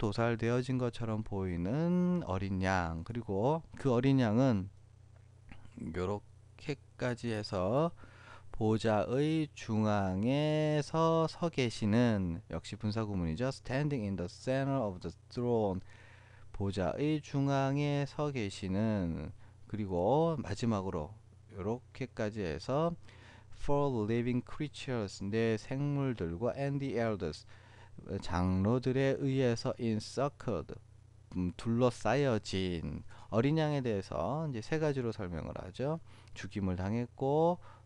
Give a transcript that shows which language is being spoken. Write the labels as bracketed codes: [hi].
[ko] 도살되어진 것처럼 보이는 어린 양. 그리고 그 어린 양은 요렇게까지 해서 보좌의 중앙에서 서 계시는 역시 분사구문이죠. [en] Standing in the center of the throne. [ko] 보좌의 중앙에 서 계시는 그리고 마지막으로 요렇게까지 해서 [en] For living creatures [ko] 내 생물들과 [en] and the elders [ko] 장로들에 의해서 encircled 둘러싸여진 어린 양에 대해서 이제 3가지로 설명을 하죠. 죽임을 당했고